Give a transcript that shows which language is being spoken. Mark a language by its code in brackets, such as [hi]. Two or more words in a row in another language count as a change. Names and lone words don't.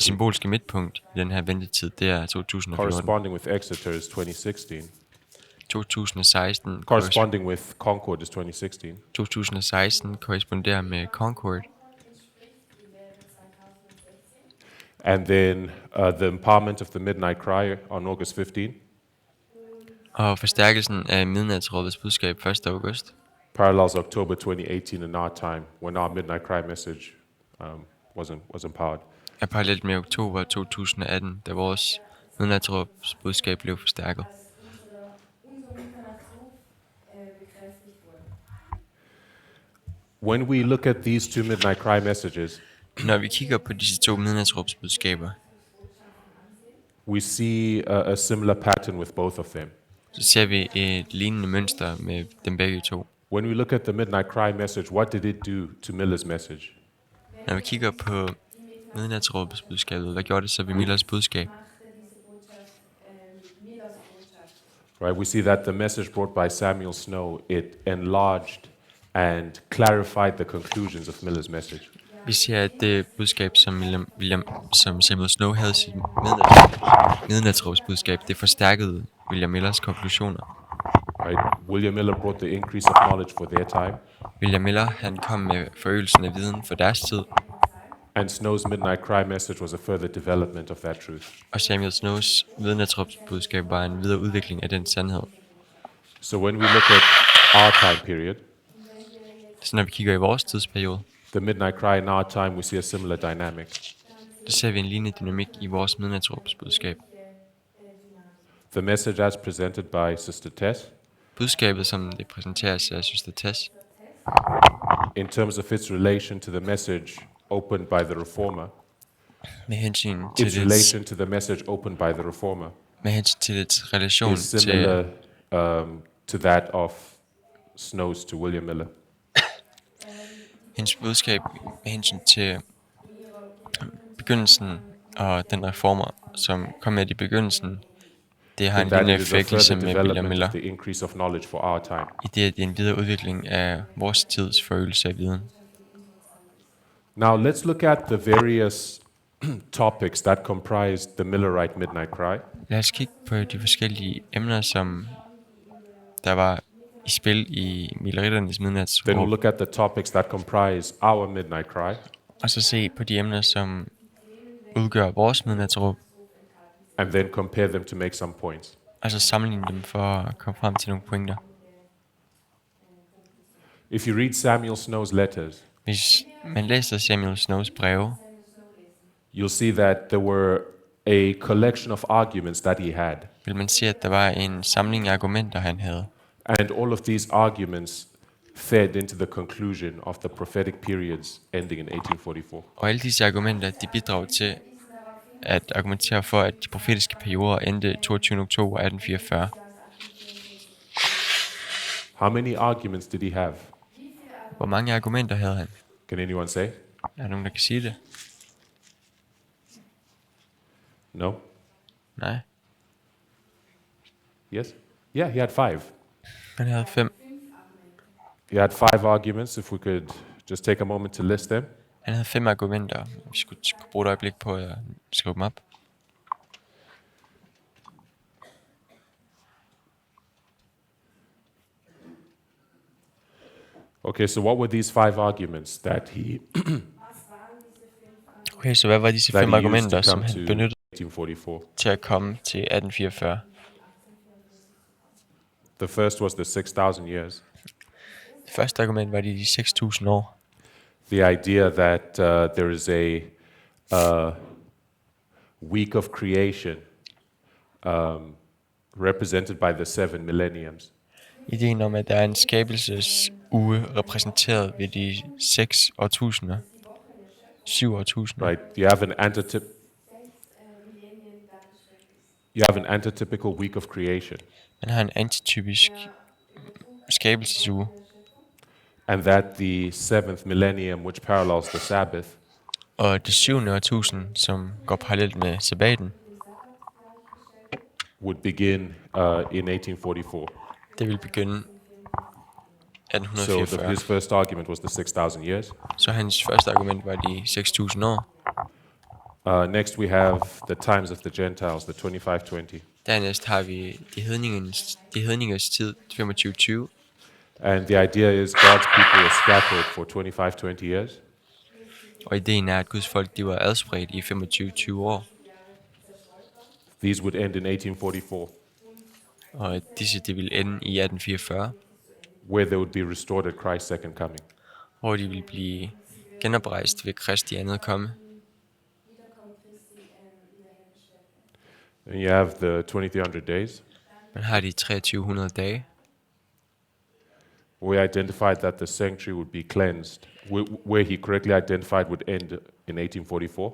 [da] symbolske midtpunkt i den her ventetid, det er 2014. [en] corresponding with Exeter is 2016, 2016, corresponding with Concord is 2016, [da] 2016 korresponderer med Concord. [en] and then the empowerment of the midnight cry on August 15 [da] Og forstærkelsen af Midnatsråbs budskab 1. august [en] parallels October 2018 in our time, when our midnight cry message was empowered. [da] er parallelt med oktober 2018, da vores Midnatsråbs budskab blev forstærket. [en] When we look at these two midnight cry messages, [da] Når vi kigger på disse to Midnatsråbs budskaber, [en] we see a similar pattern with both of them. [da] så ser vi et lignende mønster med dem begge to. [en] When we look at the midnight cry message, what did it do to Miller's message? [da] Når vi kigger på Midnatsråbs budskabet, hvad gjorde det så ved Millers budskab? [en] Right, we see that the message brought by Samuel Snow, it enlarged and clarified the conclusions of Miller's message. [da] Vi ser, at det budskab, som Samuel Snow havde sit Midnatsråbs budskab, det forstærkede William Millers konklusioner. [en] Right, William Miller brought the increase of knowledge for their time, [da] William Miller, han kom med forøgelsen af viden for deres tid, [en] and Snow's midnight cry message was a further development of that truth. [da] og Samuel Snows Midnatsråbs budskab var en videre udvikling af den sandhed. [en] So when we look at our time period, [da] Så når vi kigger i vores tidsperiode, [en] the midnight cry in our time, we see a similar dynamic. [da] så ser vi en lignende dynamik i vores Midnatsråbs budskab. [en] The message as presented by Sister Tess, [da] Budskabet, som det præsenteres af Søster Tess, [en] in terms of its relation to the message opened by the Reformer, [da] med hensyn til [en] its [da] dets, [en] relation to the message opened by the Reformer [da] relation [en] is similar to that of Snow's to William Miller. [da] hendes budskab med hensyn til begyndelsen og den reformer, som kom med i begyndelsen, det har en [en] In that [da] lignende [en] it is a [da] effekt ligesom [en] further [da] med William [en] development [da] Miller, [en] of the increase of knowledge for our time. [da] i det, at det er en videre udvikling af vores tids forøgelse af viden. [en] Now let's look at the various topics that comprise the Millerite midnight cry. [da] Lad os kigge på de forskellige emner, som der var i spil i Milleriternes [en] Then we'll [da] midnatsråb, [en] look at the topics that comprise our midnight cry. [da] og så se på de emner, som udgør vores midnatsråb, [en] And then compare them to make some points. [da] og så sammenligne dem for at komme frem til nogle pointer. [en] If you read Samuel Snow's letters, [da] Hvis man læser Samuel Snows breve, [en] you'll see that there were a collection of arguments that he had. [da] vil man se, at der var en samling af argumenter, han havde. [en] And all of these arguments fed into the conclusion of the prophetic periods ending in 1844. [da] Og alle disse argumenter, de bidrager til at argumentere for, at de profetiske perioder endte 22. oktober 1844. [en] How many arguments did he have? [da] Hvor mange argumenter havde han? [en] Can anyone say? [da] Er der nogen, der kan sige det? [en] No? [da] Nej. [en] Yes? Yeah, he had 5. [da] Han havde 5. [en] He had 5 arguments, if we could just take a moment to list them. [da] Han havde 5 argumenter. Vi skulle bruge et øjeblik på at skrive dem op. [en] Okay, so what were these 5 arguments that he [da] Okay, så hvad var disse [en] that [da] 5 [en] he used [da] argumenter, [en] to [da] som [en] come [da] han [en] to [da] benyttede [en] 1844? [da] til at komme til 1844? [en] The first was the 6,000 years. [da] Det første argument var de 6.000 år. [en] The idea that there is a week of creation represented by the 7 millenniums. [da] Ideen om, at der er en skabelsesuge repræsenteret ved de 6 årtusinder. 7 årtusinder. [en] Right? You have an You have an antitypical week of creation, [da] Man har en antitypisk skabelsesuge, [en] and that the seventh millennium, which parallels the Sabbath, [da] og det 7. årtusind, som går parallelt med sabbaten, [en] would begin in 1844. [da] det vil begynde [en] So [da] 1844. [en] his first argument was the 6,000 years. [da] Så hans første argument var de 6.000 år. [en] Next we have the times of the Gentiles, the 2520. [da] Dernæst har vi de hedningers tid, 25-20. [en] And the idea is God's people were scattered for 25-20 years. [da] Og ideen er, at Guds folk de var adspredt i 25-20 år. [en] These would end in 1844, [da] Og disse de ville ende i 1844, [en] where they would be restored at Christ's second coming. [da] hvor de ville blive genoprejst ved Kristi andet komme. [en] And you have the 2300 days, [da] Man har de 2300 dage, [en] where he identified that the sanctuary would be cleansed, where he correctly identified would end in 1844.